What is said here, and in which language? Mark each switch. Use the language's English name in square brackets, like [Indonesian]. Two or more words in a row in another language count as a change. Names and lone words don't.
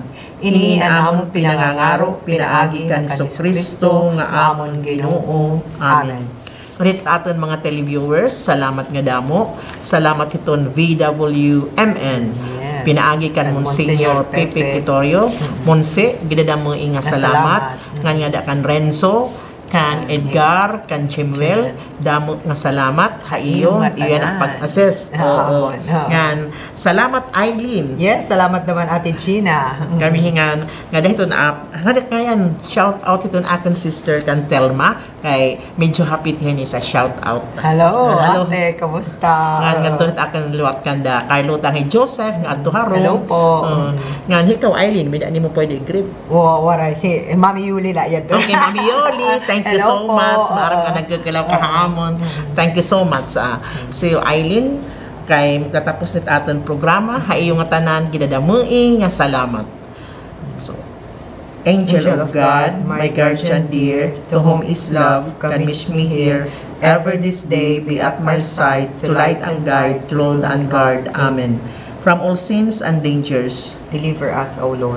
[Waray] Iniin amon pinangangaro, pinaagi kan Jesucristo nga amon Ginoo. Amen. Ulit aton mga televiewers, salamat nga damo. Salamat iton VWMN. Yes. Pinaagi kan Monsignor Pepe Quitorio. Monse, gidadamo inga salamat. Nga da kan Renzo, kan Edgar, kan Chimuel, damo nga salamat. Haiyo, iyan ang pag-assist. Oo. Yan. Salamat Eileen. Yes, salamat naman Ate Gina. Kami hingan nga dahil ito na ngayon [English] shout out [Waray] ito na aking sister kan Telma kay medyo happy din sa shout out. Hello, ate, kamusta? Nga ito aking luwat kanda Carlo tangi Joseph nga ato haro. Hello po. Nga ikaw Eileen, may ni mo pwede greet. Waray si Mami Yuli la yan. [English] Okay, Mami Yuli, thank you so much. [Waray] Maarap ka nagkakalaw ka hamon. [English] Thank you so much. See you Eileen. [Waray] Kay magtatapos nit aton programa, haiyo nga tanan gidadamui nga salamat. [English] So, Angel of God, my guardian dear, to whom is love, can meet me here, ever this day be at my side, to light and guide, to load and guard. Amen. From all sins and dangers, Deliver us, O Lord.